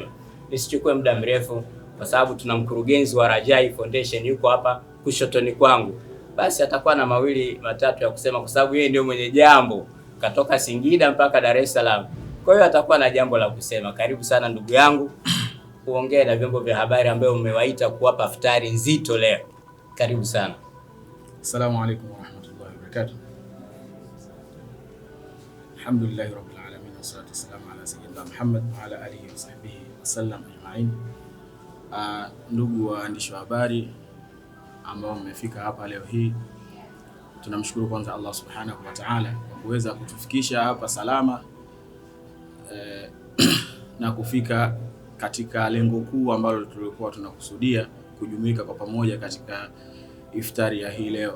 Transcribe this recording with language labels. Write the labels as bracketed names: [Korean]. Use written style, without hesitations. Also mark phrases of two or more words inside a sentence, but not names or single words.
[Swahili] Nisichukue muda mrefu kwa sababu tuna mkurugenzi wa Rajai Foundation yuko hapa kushotoni kwangu. Basi atakuwa na mawili matatu ya kusema kwa sababu yeye ndio mwenye jambo, katoka Singida mpaka Dar es Salaam. Kwa hiyo atakuwa na jambo la kusema. Karibu sana ndugu yangu, kuongea na vyombo vya habari ambayo umewaita kuwapa iftari nzito leo. Karibu sana. [Arabic] السلام عليكم ورحمة الله وبركاته. الحمد لله رب العالمين، والصلاة والسلام على سيدنا محمد وعلى آله وصحبه وسلم أجمعين. [Swahili] Ndugu waandishi wa habari ambao mmefika hapa leo hii, tunamshukuru kwanza [Arabic] الله سبحانه وتعالى [Swahili] kwa kuweza kutufikisha hapa salama na kufika katika lengo kuu ambalo tulikuwa tunakusudia kujumuika kwa pamoja katika iftari ya hii leo.